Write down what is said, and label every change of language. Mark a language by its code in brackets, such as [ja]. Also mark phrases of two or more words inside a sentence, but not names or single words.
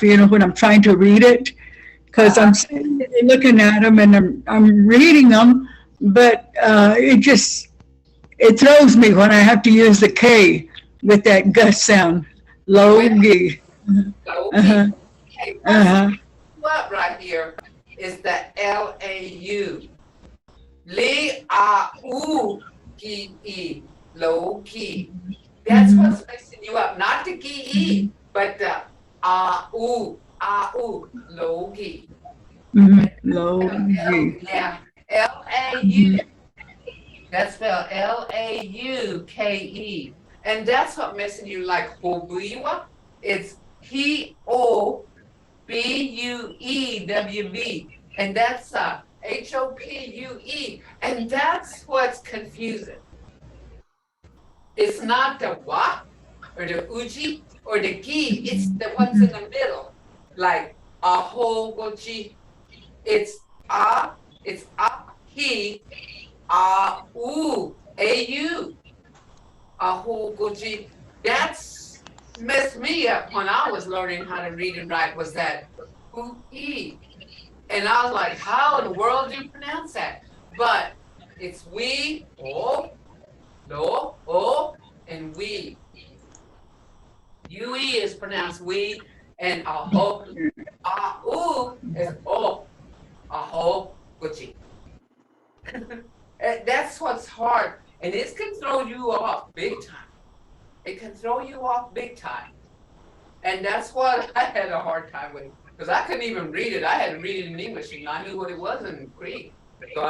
[en] When I'm trying to read it. Because I'm sitting there looking at them and I'm reading them, but it throws me when I have to use the K with that gus sound. Logi. Okay, what right here is the L-A-U. Li-a-u-ki-e, low-key. That's what's messing you up. Not the ki-e, but the a-u. Logi. Logi. Yeah, L-A-U. That's spelled L-A-U-K-E. And that's what messing you like Hobuiwa. It's H-O-B-U-E-W-V. And that's H-O-P-U-E. And that's what's confusing. It's not the wa or the uji or the gi. It's the ones in the middle. Like ahogoji, it's he, u, au, ahogoji. That's messed me up when I was learning how to read and write. Was that u-e, and I was like, how in the world do you pronounce that? But it's we, o, no, o, and we. U-E is pronounced we. And aho, is o, aho, gucci. That's what's hard. And this can throw you off big time. It can throw you off big time. And that's what I had a hard time with. Because I couldn't even read it. I had to read it in English and I knew what it was in Greek.